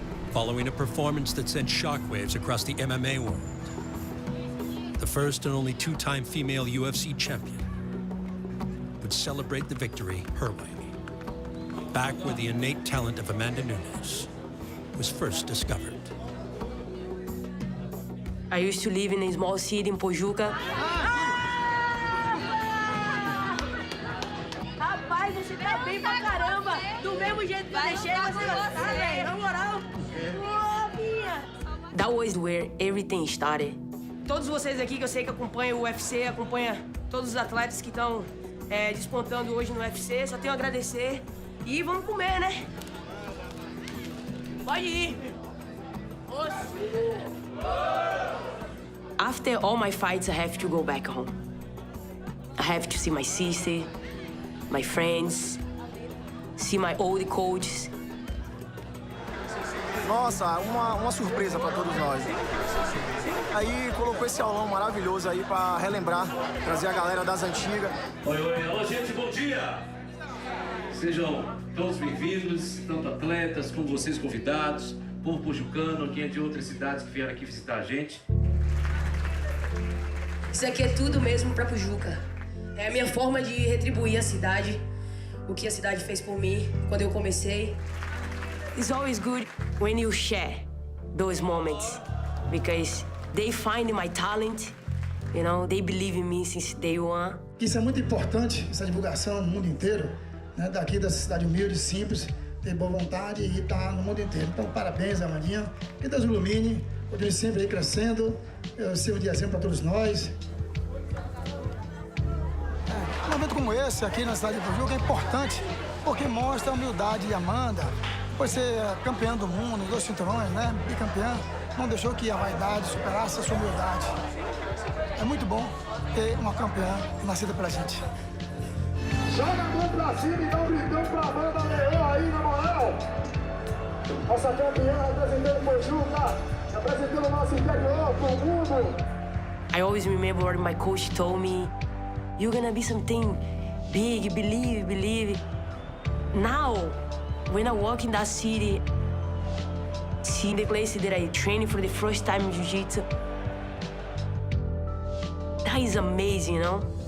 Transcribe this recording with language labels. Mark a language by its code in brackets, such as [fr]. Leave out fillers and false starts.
[en] Following a performance that sent shockwaves across the MMA world, the first and only two-time female UFC champion would celebrate the victory her way, back where the innate talent of Amanda Nunes was first discovered. I used to live in a small city in Pojuca. [pt] Rapaz, você tá bem pra caramba. Do mesmo jeito que eu deixei você gostar, velho. Na moral. [en] That was where everything started. [pt] Todos vocês aqui que eu sei que acompanham o UFC, acompanham todos os atletas que estão despontando hoje no UFC, só tenho a agradecer. E vamos comer, né? Pode ir. [en] After all my fights, I have to go back home. I have to see my sister, my friends, see my old coaches. [pt] Nossa, uma surpresa para todos nós. Aí colocou esse aulão maravilhoso aí para relembrar, trazer a galera das antigas. Oi, oi, alô gente, bom dia! Sejam todos bem-vindos, tanto atletas como vocês convidados, povo pojucano, quem é de outras cidades que vieram aqui visitar a gente. Isso aqui é tudo mesmo pra Pojuca. É a minha forma de retribuir a cidade, o que a cidade fez por mim quando eu comecei. [en] It's always good when you share those moments because they find my talent, you know, they believe in me since day one. [pt] Isso é muito importante, essa divulgação no mundo inteiro, né? Daqui dessa cidade humilde, simples, ter boa vontade e estar no mundo inteiro. Então, parabéns, Amandinha. Que Deus ilumine, continue sempre aí crescendo, sirva de exemplo para todos nós. Um evento como esse aqui na cidade de Pojuca é importante porque mostra a humildade de Amanda. Por ser campeã do mundo, 2 cinturões, né? Bicampeã, não deixou que a vaidade superasse a sua humildade. É muito bom ter uma campeã nascida pela gente. Joga a mão pra cima e dá um gritão pra Amanda Leão aí, na moral. Nossa campeã representando Pojuca, representando o nosso interior, pro mundo. [en] I always remember what my coach told me, you're gonna be something big, believe. Now, when I walk in that city, see the place that I trained for the first time in Jiu-Jitsu, that is amazing, you know?